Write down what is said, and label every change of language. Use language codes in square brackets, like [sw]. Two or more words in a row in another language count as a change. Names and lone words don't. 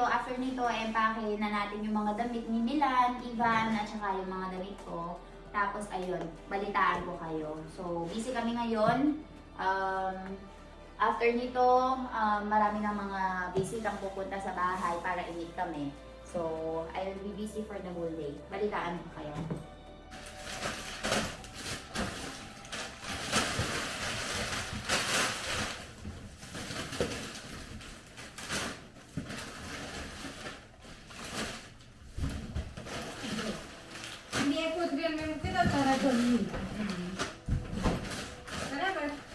[tl] After nito, empake na natin yung mga damit ni Milan, Ivan, at saka yung mga damit ko. Tapos, ayun, balitaan ko kayo. So, busy kami ngayon. After nito, marami ng mga bisitang pupunta sa bahay para i-meet kami. [en] So, I will be busy for the whole day. [tl] Balitaan ko kayo. Hindi ako din may kita tara doon. [gu] બરાબર.